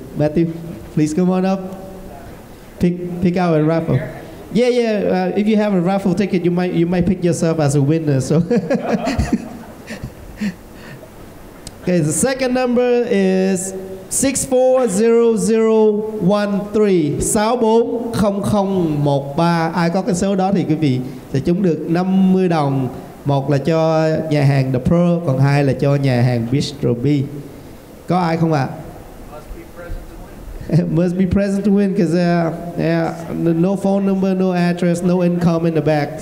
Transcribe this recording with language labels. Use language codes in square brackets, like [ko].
[en] Matthew, please come on up. Pick out a raffle. Yeah. If you have a raffle ticket, you might pick yourself as a winner. So. Okay, the second number is 640013. 640013. [vi] Ai có cái số đó thì quý vị sẽ trúng được 50 đồng. Một là cho nhà hàng The Pearl, còn hai là cho nhà hàng Bistro B. Có ai không ạ? [en] Must be present to win because no phone number, no address, no income in the back.